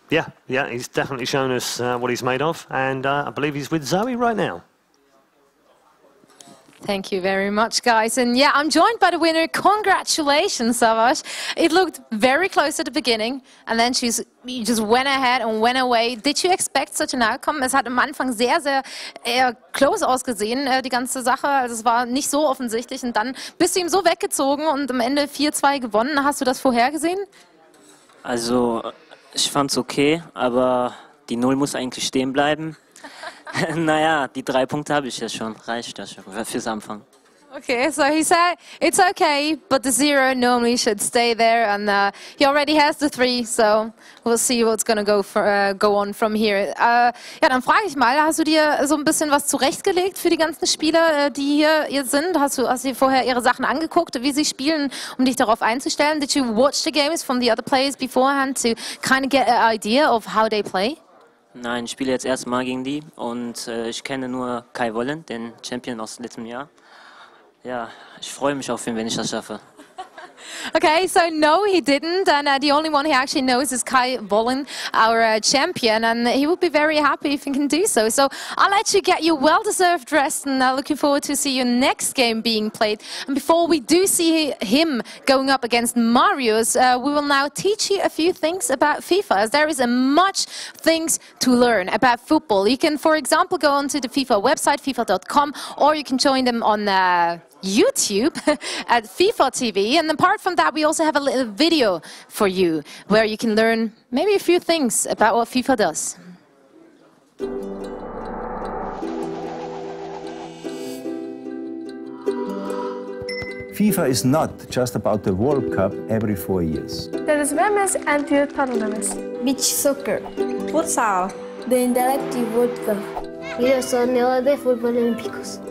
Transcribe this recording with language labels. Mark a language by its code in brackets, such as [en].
[en] Yeah, he's definitely shown us what he's made of, and I believe he's with Zoe right now. Thank you very much, guys. And yeah, I'm joined by the winner. Congratulations, Savas. It looked very close at the beginning, and then she just went ahead and went away. Did you expect such an outcome? [de] Es hat am Anfang sehr, sehr close ausgesehen, die ganze Sache. Also es war nicht so offensichtlich. Und dann bist du ihm so weggezogen und am Ende 4-2 gewonnen. Hast du das vorhergesehen? Also, ich fand's okay, aber die 0 muss eigentlich stehen bleiben. Naja, die 3 Punkte habe ich ja schon. Reicht ja schon fürs Anfang. [en] Okay, so he said it's okay, but the 0 normally should stay there, and he already has the 3, so we'll see what's going to go on from here. [de] Ja, dann frage ich mal, hast du dir so ein bisschen was zurechtgelegt für die ganzen Spieler, die hier sind? Hast du dir vorher ihre Sachen angeguckt, wie sie spielen, um dich darauf einzustellen? [en] Did you watch the games from the other players beforehand to kind of get an idea of how they play? [de] Nein, ich spiele jetzt erstmal gegen die und ich kenne nur Kai Wollen, den Champion aus letztem Jahr. Ja, ich freue mich auf ihn, wenn ich das schaffe. [en] Okay, so no, he didn't, and the only one he actually knows is Kai Vollen, our champion, and he would be very happy if he can do so. So I'll let you get your well-deserved rest, and looking forward to see your next game being played. And before we do see him going up against Marius, we will now teach you a few things about FIFA, as there is much things to learn about football. You can, for example, go onto the FIFA website, FIFA.com, or you can join them on YouTube at FIFA TV, and apart from that we also have a little video for you where you can learn maybe a few things about what FIFA does. FIFA is not just about the World Cup every 4 years. There is women's and youth tournaments. Beach soccer. Futsal. The Interactive World Cup. [es] Y los torneos de fútbol olímpicos.